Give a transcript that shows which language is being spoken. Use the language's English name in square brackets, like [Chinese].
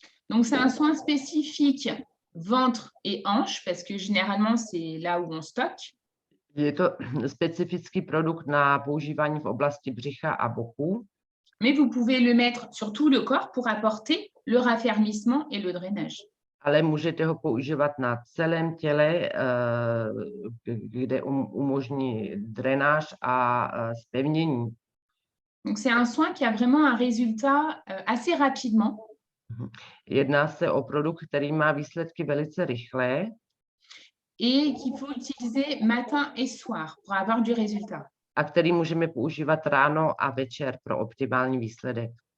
[French] Donc, c'est un soin spécifique ventre et hanche, parce que généralement, c'est là où on stocke. [Czech] Je to specifický produkt na používání v oblasti břicha a boku, [French] Mais vous pouvez le mettre sur tout le corps pour apporter le raffermissement et le drainage. [Czech] ale můžete ho používat na celém těle, kde umožní drenáž a zpevnění. [French] Donc, c'est un soin qui a vraiment un résultat assez rapidement. [Czech] Jedná se o produkt, který má výsledky velice rychlé [French] Et qu'il faut utiliser matin et soir pour avoir du résultat. [Czech] a který můžeme používat ráno a večer pro optimální výsledek.